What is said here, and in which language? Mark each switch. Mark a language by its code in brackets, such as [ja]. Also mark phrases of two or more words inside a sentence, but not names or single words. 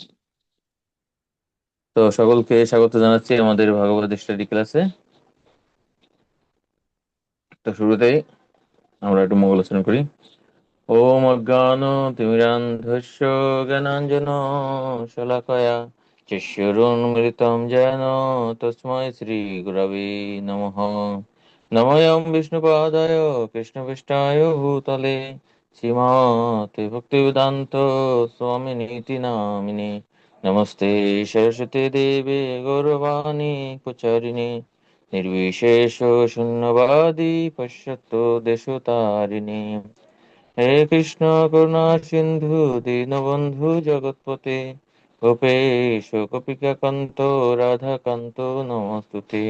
[bn] তো সকলকে স্বাগত জানাচ্ছি আমাদের ভাগবত স্টাডি ক্লাসে। তো শুরুতেই আমরা একটু মঙ্গলাচরণ করি। [sa] ওম অজ্ঞান তিমিরান্ধস্য জ্ঞানাঞ্জন শলাকয়া চক্ষুরুন্মিলিतं येन তস্मै শ্রী গুরবে নমঃ। নমোऽয়ং বিষ্ণুপাদায় কৃষ্ণপৃষ্ঠায় ভূতলে শ্রীমতে ভক্তিবেদান্ত স্বামিনীতি নামিনে। নমস্তে সরস্বতী দেবে গৌরবাণী প্রচারিণে निर्विशेष शून्यवादी पश्यतो देशतारिणे। हे कृष्ण करुणा सिंधु दीनबंधु जगत्पते गोपेश गोपिकान्त राधाकान्त नमस्तुते।